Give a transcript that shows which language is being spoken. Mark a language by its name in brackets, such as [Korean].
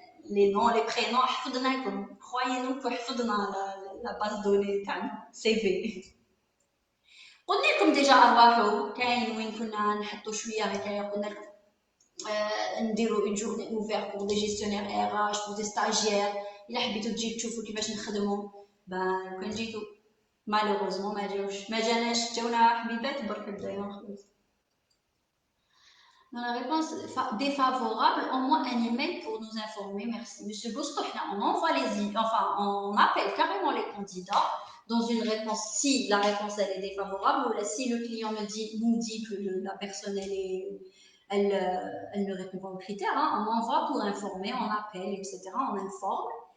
[French] Les noms, les prénoms, croyez-nous que la base de données CV. [Arabic] قلنا لكم ديجا ارواحوا كاين وين كنا نحطوا شويه هكايا. قلنا لكم نديروا [French] une journée ouverte pour des gestionnaires RH, pour des stagiaires. [Arabic] الا حبيتوا تجيو تشوفوا كيفاش نخدموا كون جيتوا. malheureusement ما جاوش ما جاناش جاونا حبيبات برك بدينا نخلص. [French] Dans la réponse défavorable, au moins un email pour nous informer. Merci. Monsieur Bosto, on envoie on appelle carrément les candidats dans une réponse. Si la réponse elle est défavorable ou si le client nous dit que la personne elle ne répond pas aux critères, hein, on envoie pour informer, on appelle, etc. On informe.